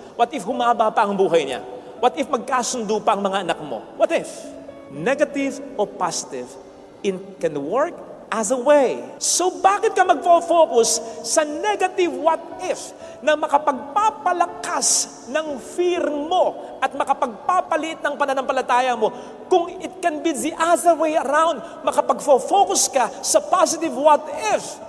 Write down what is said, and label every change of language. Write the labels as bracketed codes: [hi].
[en] What if [tl] humaba pa ang buhay niya? What if magkasundo pa ang mga anak mo? [en] What if? Negative o positive, it can work as a way. [tl] So bakit ka magfo-focus sa negative what if na makapagpapalakas ng fear mo at makapagpapalit ng pananampalataya mo kung [en] it can be the other way around, [tl] makapag-focus ka sa positive what if